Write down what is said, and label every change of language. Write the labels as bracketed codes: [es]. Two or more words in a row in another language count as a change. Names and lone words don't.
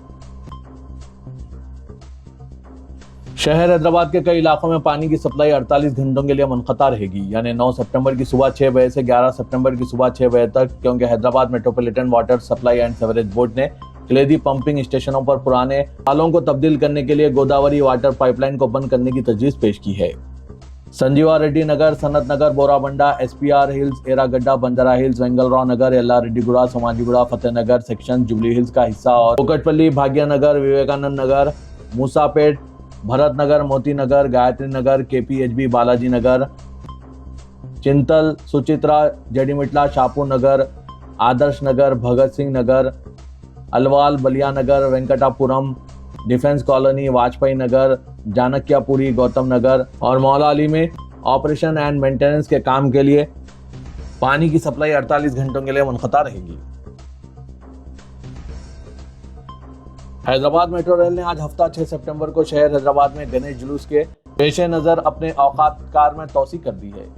[ur] شہر حیدرآباد کے کئی علاقوں میں پانی کی سپلائی 48 گھنٹوں کے لیے منقطع رہے گی، یعنی 9 سپٹمبر کی صبح 6 بجے سے 11 سپٹمبر کی صبح 6 بجے تک، کیونکہ حیدرآباد میٹروپولیٹن واٹر سپلائی اینڈ سیوریج بورڈ نے کلیدی پمپنگ اسٹیشنوں پر پرانے نالوں کو تبدیل کرنے کے لیے گوداوری واٹر پائپ لائن کو بند کرنے کی تجویز پیش کی ہے۔ سنجیوا ریڈی نگر، سنت نگر، بورا بنڈا، SPR ہلز، ایرا گڈا، بنجارا ہلز، وینگل راؤ نگر، یلا ریڈی گوڑا، سماجی گوڑا، فتح نگر سیکشن جوبلی ہلز کا حصہ اور کوکٹ پلی، بھاگیہ نگر، وویکانند نگر، موسا پیٹ، بھرت نگر، موتی نگر، گایتری نگر، KPHB، بالاجی نگر، چنتل، سچترا، جیڈی مٹلا، شاپور نگر، آدرش نگر، بھگت سنگھ نگر، الوال، بلیا نگر، وینکٹا پورم، ڈیفنس کالونی، واجپئی نگر، جانکیا پوری، گوتم نگر اور مولا علی میں [en] operation and maintenance [ur] کے کام کے لیے پانی کی سپلائی 48 گھنٹوں کے لیے منقطع رہے گی۔ حیدرآباد میٹرو ریل نے آج ہفتہ 6 سپٹمبر کو شہر حیدرآباد میں گنیش جلوس کے پیش نظر اپنے اوقات کار میں توسیع کر دی ہے۔